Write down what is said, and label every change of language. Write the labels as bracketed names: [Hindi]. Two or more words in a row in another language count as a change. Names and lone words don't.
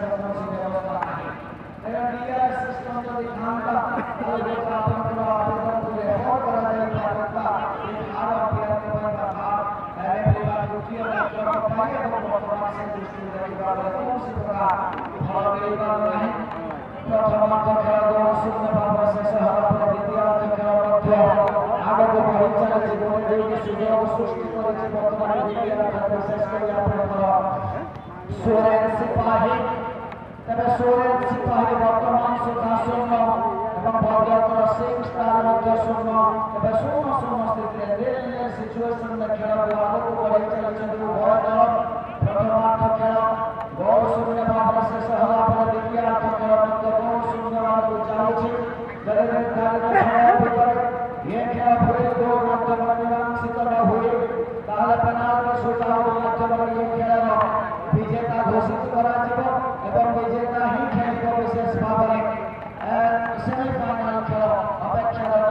[Odia] କୌଣସି ବ୍ୟବସ୍ଥା ନାହିଁ ତେଣୁ DRS ସିଷ୍ଟମ ଯଦି ଥାନ୍ତା ତାହେଲେ ଆପଣଙ୍କର ଆବେଦନକୁ ରେଫର କରାଯାଇପାରନ୍ତା ଏ ଭାର ଅଭିଯାନ ପାଇଁ ବା ରେଫରି ବା ତୃତୀୟ ବିକଳ୍ପ ପାଇଁ ଏବଂ ବର୍ତ୍ତମାନ ସେ ଦୃଷ୍ଟିରୁ ଦେଖିବା ବେଳେ କୌଣସି ପ୍ରକାର ଫଳ ମିଳିବାର ନାହିଁ ପ୍ରଥମାର୍ଦ୍ଧ ଖେଳ 2-0 ଭାବରେ ଶେଷ ହେବା ପରେ ଦ୍ୱିତୀୟାର୍ଦ୍ଧ ଖେଳ ମଧ୍ୟ ଆଗକୁ ବଢ଼ି ଚାଲିଛି ଗୋଟିଏ ଦୁଇଟି ସୁଯୋଗ ସୃଷ୍ଟି କରିଛି ବର୍ତ୍ତମାନ ଦ୍ୱିତୀୟାର୍ଦ୍ଧ ବିଶେଷ କରି ଆପଣଙ୍କର সোহেল সিপাহী ତେବେ সোহেল ସିପାହୀ ବର୍ତ୍ତମାନ ସୁଦ୍ଧା 0 ଏବଂ ଭଦ୍ରକର 6 ଷ୍ଟାର ମଧ୍ୟ 0 ଏବେ 0-0 ସ୍ଥିତିରେ ରେଲୱେ ସିଚୁଏସନରେ ଖେଳକୁ ଆଗକୁ ବଢ଼ାଇ ଚାଲିଛନ୍ତି ଉଭୟ ଦଳ ପ୍ରଥମାର୍ଦ୍ଧ ଖେଳ ଗୋଲ ଶୂନ୍ୟ ଭାବରେ ଶେଷ ହେବା ପରେ ଦ୍ୱିତୀୟାର୍ଦ୍ଧ ଖେଳ ମଧ୍ୟ ଗୋଲ ଶୂନ୍ୟ ଭାବରେ ଚାଲୁଛି ଯଦି ନିର୍ଦ୍ଧାରିତ ସମୟ ଭିତରେ ଏ ଖେଳ ପୁଣି ଗୋଲ ମାଧ୍ୟମରେ ମୀମାଂସିତ ନ ହୁଏ ତାହେଲେ ପେନାଲ୍ଟି ସୁଟ୍ଆଉଟ୍ ମାଧ୍ୟମରେ ଏ ଖେଳର ବିଜେତା ଘୋଷିତ କରାଯିବ ଏବଂ ବିଜେତା ହିଁ ଖେଳିବ ବିଶେଷ ଭାବରେ ସେମିଫାଇନାଲ ଖେଳ ଅପେକ୍ଷାରତ